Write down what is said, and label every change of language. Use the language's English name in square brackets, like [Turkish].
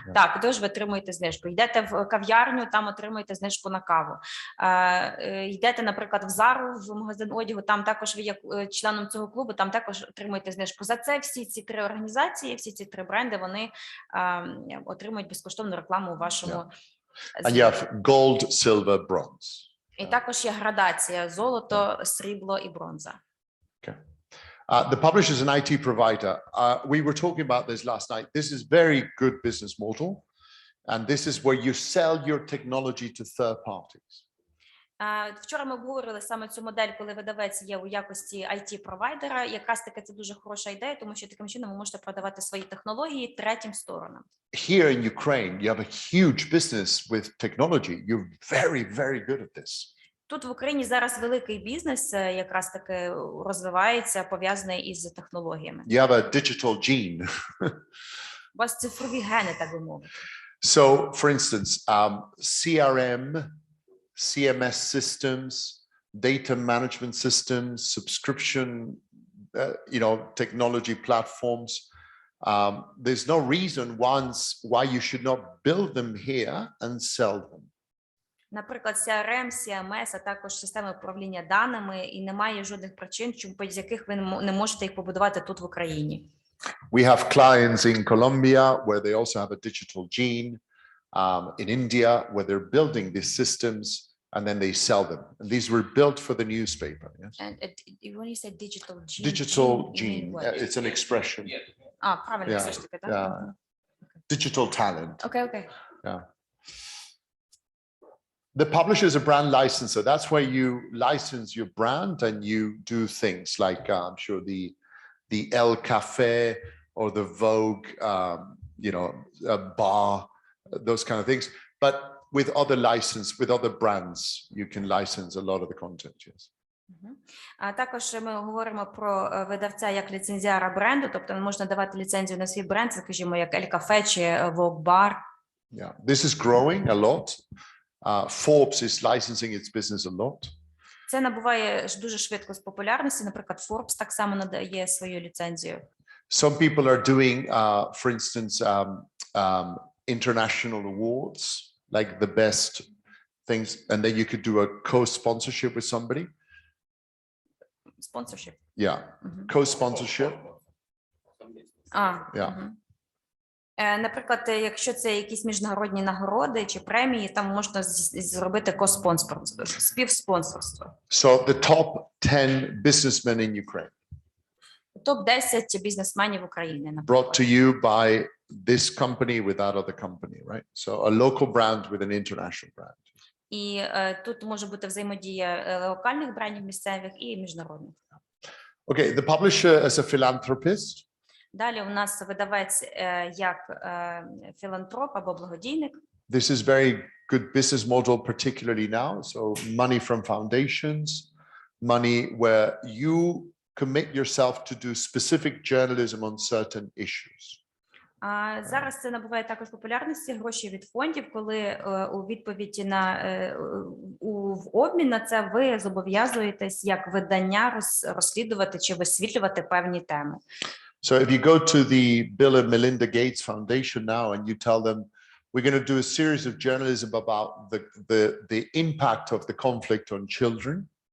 [Ukrainian] Так, тож ви отримуєте знижку. Йдете в кав'ярню, там отримуєте знижку на каву. Йдете, наприклад, в Зару, в магазин одягу, там також ви є членом цього клубу, там також отримуєте знижку. За це всі ці три організації, всі ці три бренди, вони отримують безкоштовну рекламу у вашому. [English] And you have gold, silver, bronze. [Ukrainian] І також є градація: золото, срібло і бронза. [English] Okay. The publisher is an IT provider. We were talking about this last night. This is very good business model, and this is where you sell your technology to third parties. [Ukrainian] Вчора ми обговорили саме цю модель, коли видавець є у якості IT-провайдера. Якраз таки це дуже хороша ідея, тому що таким чином ви можете продавати свої технології третім сторонам. [English] Here in Ukraine, you have a huge business with technology. You're very, very good at this. [Ukrainian] Тут в Україні зараз великий бізнес якраз таки розвивається, пов'язаний із технологіями. [English] You have a digital gene. [Ukrainian] У вас цифрові гени, так би мовити. [English] So, for instance, CRM, CMS systems, data management systems, subscription, technology platforms. There's no reason why you should not build them here and sell them. [Ukrainian] Наприклад, CRM, CMS, а також системи управління даними, і немає жодних причин, з яких ви не можете їх побудувати тут в Україні. [English] We have clients in Colombia where they also have a digital gene, in India where they're building these systems and then they sell them. And these were built for the newspaper. Yes. And when you say digital gene, digital gene, it's an expression. [Ukrainian] Правильно, все ж таки, так? [English] Yeah. Digital talent. Okay. Yeah. The publisher is a brand licensor. That's where you license your brand and you do things like, I'm sure the El Cafe or the Vogue, a bar, those kind of things. But with other brands, you can license a lot of the content. Yes. [Ukrainian] А також ми говоримо про видавця як ліцензіара бренду, тобто можна давати ліцензію на свій бренд, скажімо, як El Cafe чи Vogue Bar. [English] Yeah, this is growing a lot. Forbes is licensing its business a lot. [Ukrainian] Це набуває дуже швидко з популярності. Наприклад, Forbes так само надає свою ліцензію. [English] Some people are doing, for instance, international awards, like the best things, and then you could do a co-sponsorship with somebody. Sponsorship. Yeah, co-sponsorship. Yeah. [Ukrainian] Наприклад, якщо це якісь міжнародні нагороди чи премії, там можна зробити ко-спонсорство, співспонсорство. [English] So the top 10 businessmen in Ukraine. [Ukrainian] Топ-10 бізнесменів України, [English] brought to you by this company with that other company, right? So a local brand with an international brand. [Ukrainian] І тут може бути взаємодія локальних брендів місцевих і міжнародних. [English] Okay, the publisher as a philanthropist. [Ukrainian] Далі у нас видавець як філантроп або благодійник. [English] This is very good business model, particularly now. So money from foundations, money where you commit yourself to do specific journalism on certain issues. [Ukrainian] Зараз це набуває також популярності, гроші від фондів, коли у відповіді в обмін на це ви зобов'язуєтесь як видання розслідувати чи висвітлювати певні теми. [English] So if you go to the Bill and Melinda Gates Foundation now and you tell them, we're going to do a series of journalism about the impact of the conflict on children.